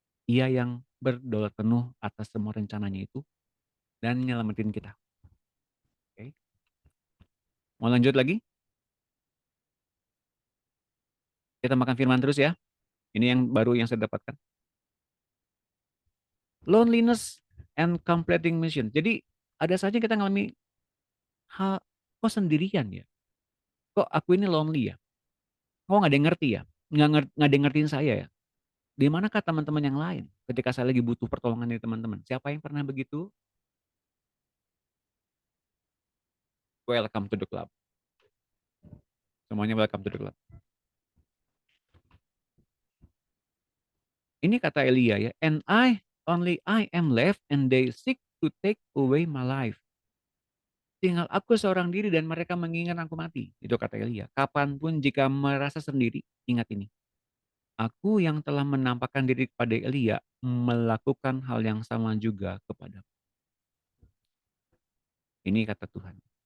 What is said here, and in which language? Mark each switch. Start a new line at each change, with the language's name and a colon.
Indonesian: Ia yang berdaulat penuh atas semua rencananya itu dan nyelamatin kita. Oke. Mau lanjut lagi? Kita makan firman terus ya. Ini yang baru yang saya dapatkan.
English: Loneliness and completing mission.
Indonesian: Jadi ada saja kita ngalami hal, kok sendirian ya? Kok aku ini lonely ya? Kok nggak ada yang ngerti ya? Nggak ada yang ngertiin saya ya? Di manakah teman-teman yang lain ketika saya lagi butuh pertolongan dari teman-teman? Siapa yang pernah begitu?
English: Welcome to the club.
Indonesian: Semuanya
English: welcome to the club.
Indonesian: Ini kata Elia ya,
English: and only I am left and they seek to take away my life.
Indonesian: Tinggal aku seorang diri dan mereka menginginkan aku mati. Itu kata Elia. Kapanpun jika merasa sendiri, ingat ini. Aku yang telah menampakkan diri kepada Elia melakukan hal yang sama juga kepadamu. Ini kata Tuhan.